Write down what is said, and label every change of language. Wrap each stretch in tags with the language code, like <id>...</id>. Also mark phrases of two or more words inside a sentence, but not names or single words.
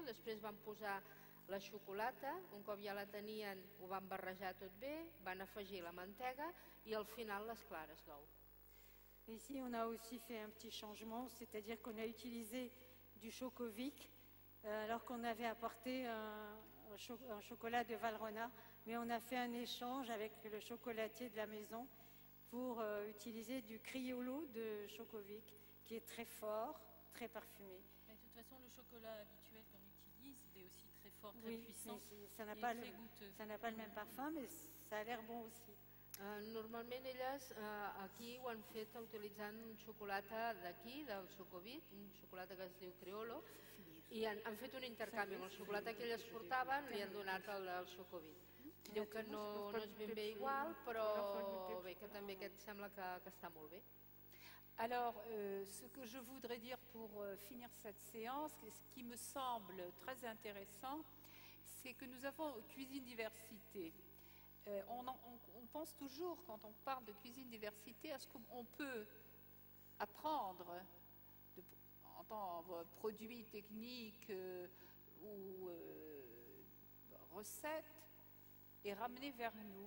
<ca>Després van posar la xocolata, un cop ja la tenien ho van barrejar tot bé, van afegir la mantega i al final les clares d'ou.</ca> <fr>Ici, on a aussi fait un petit changement, c'est-à-dire qu'on a utilisé du Chocovic alors qu'on avait apporté un chocolat de Valrhona, mais on a fait un échange avec le chocolatier de la maison pour utiliser du Criollo de Chocovic, qui est très fort, très parfumé. Mais de toute façon, le chocolat habituel qu'on utilise, il est aussi très fort, très Oui, puissant, ça n'a et pas, très goûteux. ça n'a pas le même parfum, mais ça a l'air bon aussi.</fr> <ca>Normalment elles aquí ho han fet utilitzant xocolata d'aquí, del Chocovic, un xocolata que es diu Criollo, i han fet un intercanvi amb el xocolata que elles portaven, li han donat el del Chocovic. Diu que no és ben bé igual, però bé, que també aquest sembla que està molt bé.</ca> <fr>Alors, ce que je voudrais dire pour finir cette séance, ce qui me semble très intéressant, c'est que nous avons Cuisine Diversité. On pense toujours, quand on parle de cuisine diversité, à ce qu'on peut apprendre en tant que produits techniques ou recettes et ramener vers nous.</fr>